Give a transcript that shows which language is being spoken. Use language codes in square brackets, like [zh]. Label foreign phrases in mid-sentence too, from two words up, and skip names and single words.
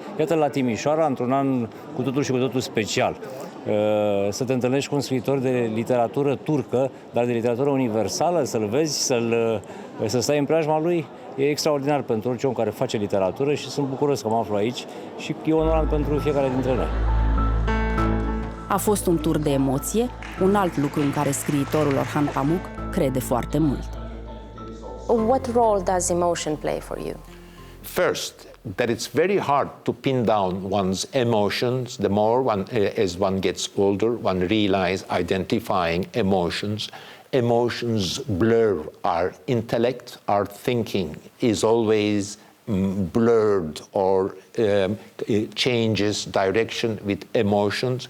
[ro] Iată, la Timișoara, într-un an cu totul și cu totul special, să te întâlnești cu un scriitor de literatură turcă, dar de literatură universală, să-l vezi, să stai în preajma lui, e extraordinar pentru orice om care face literatură și sunt bucuros că mă aflu aici și e onorant pentru fiecare dintre noi. A fost un tur de emoție, un alt lucru în care scriitorul Orhan Pamuk crede foarte mult. [en] What role does emotion play for you? First, that it's very hard to pin down one's emotions. The more one, as one gets older, one realizes identifying emotions. Emotions blur our intellect, our thinking is always blurred or changes direction with emotions.